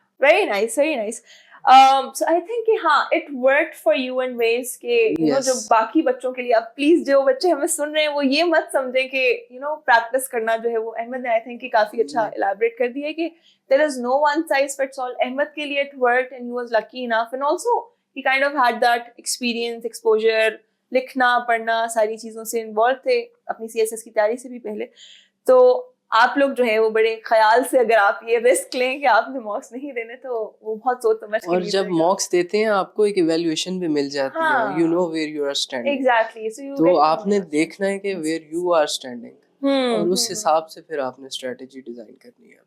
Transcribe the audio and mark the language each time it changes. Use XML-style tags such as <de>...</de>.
<en>Very nice, very nice. So I think</en> <ur>کہ ہاں</ur> <en>it worked for you in ways</en> <ur>کہ</ur> <en>you know</en> <ur>جو باقی بچوں کے لیے, اب پلیز جو بچے ہمیں سن رہے ہیں وہ یہ مت سمجھیں کہ یو نو پریکٹس کرنا جو ہے وہ, احمد نے</ur> <en>I think</en> <ur>کہ کافی اچھا الیبریٹ کر دیا ہے کہ</ur> <en>there is no one size fits all.</en> <ur>Ahmad کے لیے</ur> <en>it worked and he was lucky enough and also he kind of had that experience, exposure,</en> <ur>لکھنا پڑھنا ساری چیزوں سے انوالو تھے اپنی CSS کی تیاری سے بھی پہلے. تو آپ لوگ جو ہے وہ بڑے خیال سے اگر آپ یہ رسک لیں کہ آپ نے مارکس نہیں دینے تو وہ بہت سوچ سمجھ کے. اور جب مارکس دیتے ہیں آپ کو ایک ایویلویشن بھی مل جاتی ہے,</ur> <en>You know where you are standing. Exactly.</en> <ur>تو آپ نے دیکھنا ہے کہ</ur> <en>where you are standing,</en> <ur>اور اس حساب سے پھر آپ نے اسٹریٹجی ڈیزائن کرنی ہے.</ur>